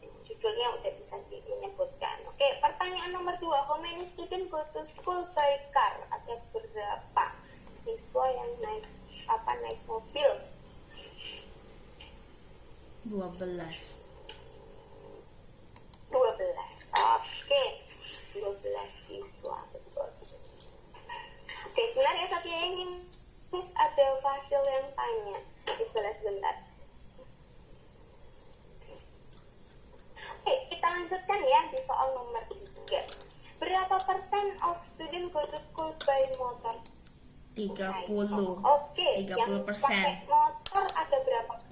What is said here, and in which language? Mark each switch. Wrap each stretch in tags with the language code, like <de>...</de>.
<id>Judulnya udah bisa menyebutkan.</id> <en>Oke, pertanyaan nomor 2, how many student go to school by car?</en> <id>Ada berapa siswa yang naik mobil? 12. 12. Oke, 12 siswa, betul. Oke, sebenarnya Satya ingin ada Fasil yang tanya. Sebentar. Oke, kita lanjutkan ya di soal nomor 3.</id> <en>Berapa persen of student go to school by motor?</en> <id>30. Oke, 30%. yang pakai motor ada berapa?</id>